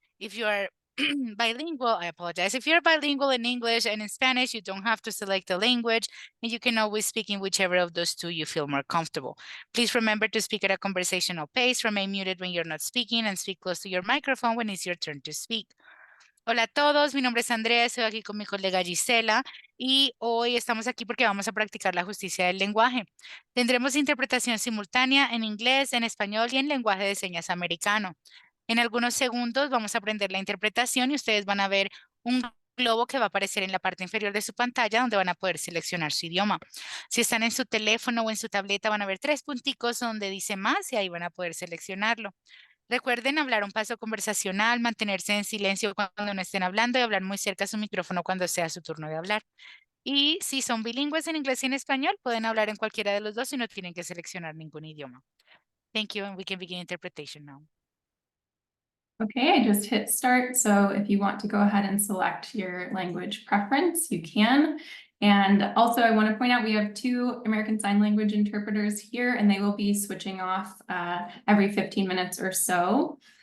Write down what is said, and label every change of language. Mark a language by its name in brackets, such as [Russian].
[English] If you are bilingual, I apologize. If you're bilingual in English and in Spanish, you don't have to select the language, and you can always speak in whichever of those two you feel more comfortable. Please remember to speak at a conversational pace, remain muted when you're not speaking, and speak close to your microphone when it's your turn to speak. [Spanish] Hola a todos, mi nombre es Andrea, estoy aquí con mi colega Gisela y hoy estamos aquí porque vamos a practicar la justicia del lenguaje. Tendremos interpretación simultánea en inglés, en español y en lenguaje de señas americano. En algunos segundos vamos a aprender la interpretación y ustedes van a ver un globo que va a aparecer en la parte inferior de su pantalla donde van a poder seleccionar su idioma. Si están en su teléfono o en su tableta van a ver 3 punticos donde dice más y ahí van a poder seleccionarlo. Recuerden hablar un paso conversacional, mantenerse en silencio cuando no estén hablando y hablar muy cerca a su micrófono cuando sea su turno de hablar. Y si son bilingües en inglés y en español, pueden hablar en cualquiera de los dos y no tienen que seleccionar ningún idioma. [English] Thank you, and we can begin interpretation now. Okay, I just hit start. So if you want to go ahead and select your language preference, you can. And also I want to point out we have 2 American Sign Language interpreters here, and they will be switching off every 15 minutes or so.